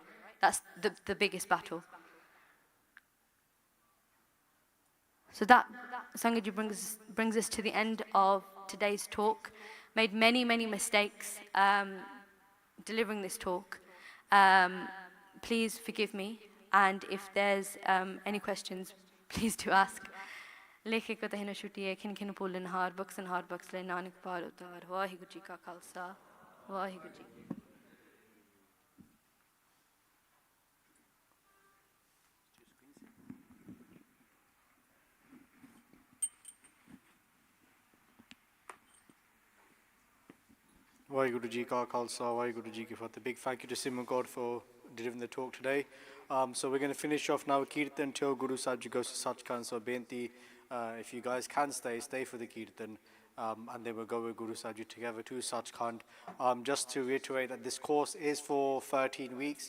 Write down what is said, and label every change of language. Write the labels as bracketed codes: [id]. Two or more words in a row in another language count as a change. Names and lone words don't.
[en] That's the biggest battle. So that, Sangaji, brings us to the end of today's talk. Made many, many mistakes delivering this talk. Please forgive me, and if there's any questions, please do ask. [pa] ਲੇਖੈ ਕੋ ਤਹਿਨਾ ਛੂਟੀਐ ਖਿਨੁ ਖਿਨੁ ਭੂਲਨ ਹਾਰ ਬਖਸਨ ਲੈ ਨਾਨਕ ਪਾਰਿ ਉਤਾਰ ਵਾਹਿਗੁਰੂ ਜੀ ਕਾ ਖਾਲਸਾ ਵਾਹਿਗੁਰੂ ਜੀ. ਵਾਹਿਗੁਰੂ ਜੀ ਕਾ ਖਾਲਸਾ, ਵਾਹਿਗੁਰੂ ਜੀ ਕੀ ਫ਼ਤਹਿ. [en] Big thank you to Simran God for delivering the talk today. So we're going to finish off now with Kirtan till Guru Sahib Ji goes to Sachkhand. So Benti, if you guys can stay for the Kirtan. And then we'll go with Guru Sahib Ji together to Sachkhand. Just to reiterate that this course is for 13 weeks.